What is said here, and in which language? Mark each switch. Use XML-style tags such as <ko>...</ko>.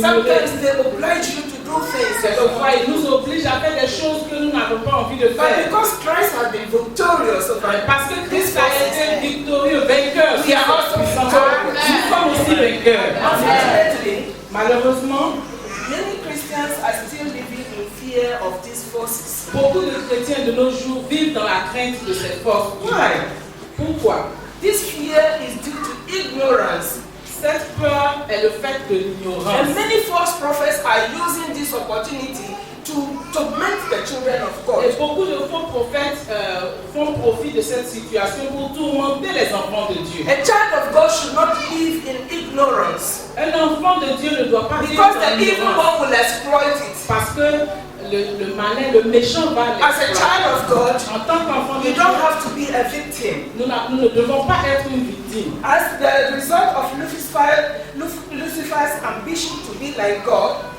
<en>Sometimes they oblige you to do things.</en> <fr>Quelquefois, ils nous obligent à faire des choses que nous n'avons pas envie de faire.</fr> <en>But because Christ has been victorious over</en> <fr>parce que Christ a été victorieux, vainqueur.</fr> <en>We are also victorious.</en> <fr>Nous sommes aussi vainqueurs.</fr> <en>Unfortunately,</en> <fr>malheureusement,</fr> <en>many Christians are still living in fear of these forces.</en> <fr>Beaucoup de chrétiens de nos jours vivent dans la crainte de cette force.</fr> <en>Why?</en> <fr>Pourquoi?</fr> <en>This fear is due to ignorance.</en> <fr>Cette peur est le fait de l'ignorance.</fr> <en>And many false prophets are using this opportunity to torment the children of God.</en> <fr>Et beaucoup de faux prophètes font profit de cette situation pour tourmenter les enfants de Dieu.</fr> <en>A child of God should not live in ignorance.</en> <fr>Un enfant de Dieu ne doit pas vivre</fr> <en>because</en> <fr>dans</fr> <en>the evil</en> <fr>l'ignorance.</fr> <en>one will exploit it.</en> <fr>Parce que le malin, le méchant va</fr> <en>As a child of God,</en> <fr>en tant qu'enfant de</fr> <en>you</en> <fr>Dieu,</fr> <en>don't have to be a victim.</en> <fr>Nous ne devons pas être une victime.</fr> <en>As the result of Lucifer's ambition to be like God,</en>